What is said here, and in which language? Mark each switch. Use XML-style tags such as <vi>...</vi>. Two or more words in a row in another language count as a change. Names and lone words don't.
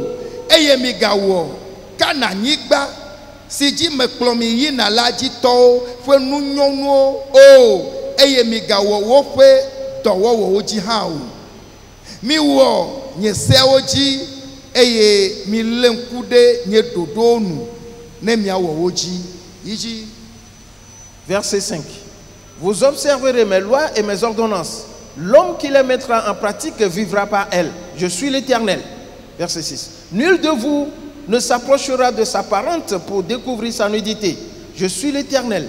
<ee>Eye migawɔ Kananyigba si dzi mekplɔ mi yina la dzi tɔwo ƒe nunyɔnuwo o. Eye migawɔ woƒe dɔwɔwɔwo dzi hã o. Miwɔ nye seawo dzi eye milé ŋku ɖe nye ɖoɖowo nu ne miawɔ wo dzi. Yi dzi.</ee> <fr>Verset 5. Vous observerez mes lois et mes ordonnances. L'homme qui les mettra en pratique vivra par elles. Je suis l'Éternel. Verset 6. Nul de vous ne s'approchera de sa parente pour découvrir sa nudité. Je suis l'Éternel.</fr>